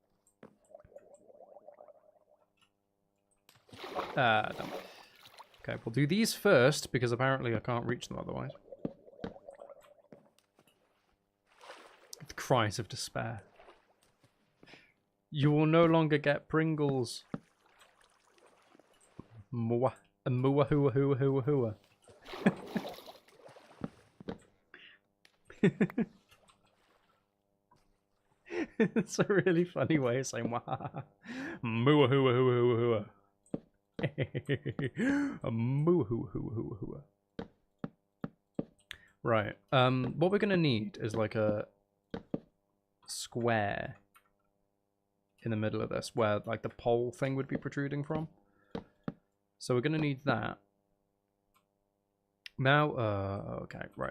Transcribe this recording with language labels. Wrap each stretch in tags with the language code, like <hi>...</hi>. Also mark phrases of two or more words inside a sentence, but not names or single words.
<en>Damn. Okay, we'll do these first, because apparently I can't reach them otherwise. The cries of despair. You will no longer get Pringles. Mua. Mua hua hua hua hua. It's a really funny way of saying wahaha. Mua hua hua hua hua. Right. What we're gonna need is like a square in the middle of this, where like the pole thing would be protruding from. So we're gonna need that. Now, okay, right.</en>